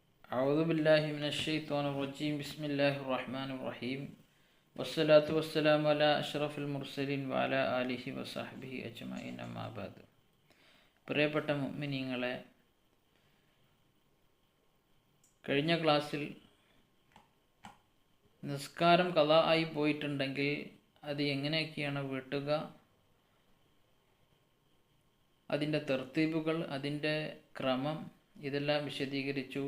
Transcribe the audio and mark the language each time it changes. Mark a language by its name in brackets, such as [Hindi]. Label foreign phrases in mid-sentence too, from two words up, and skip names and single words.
[Arabic] أعوذ بالله من الشيطان الرجيم بسم الله الرحمن الرحيم والصلاة والسلام على أشرف المرسلين وعلى آله وصحبه أجمعين أما بعد. [Malayalam] പ്രിയപ്പെട്ട മുഅ്മിനീങ്ങളെ, കഴിഞ്ഞ ക്ലാസ്സിൽ നിസ്കാരം ഖളാ ആയി പോയിട്ടുണ്ടെങ്കിൽ അത് എങ്ങനെയൊക്കെയാണ് വീട്ടുക, അതിൻ്റെ തർത്തീബുകൾ, അതിൻ്റെ ക്രമം, ഇതെല്ലാം വിശദീകരിച്ചു.